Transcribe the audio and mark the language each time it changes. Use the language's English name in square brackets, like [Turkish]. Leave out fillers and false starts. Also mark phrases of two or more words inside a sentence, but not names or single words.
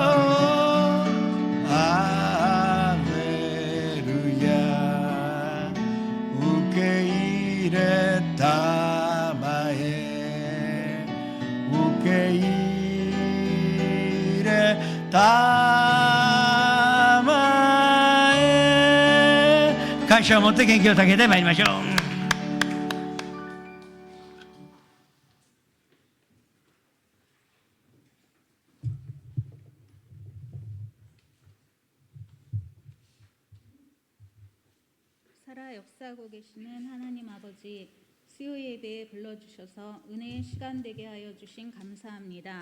[Japanese] ハレルヤ受け入れたまえ受け入れたまえ感謝を持って元気をかけてまいりましょう。 [Korean] 살아 역사하고 계시는 하나님 아버지, 수요 예배에 불러주셔서 은혜의 시간 되게 하여 주신 감사합니다.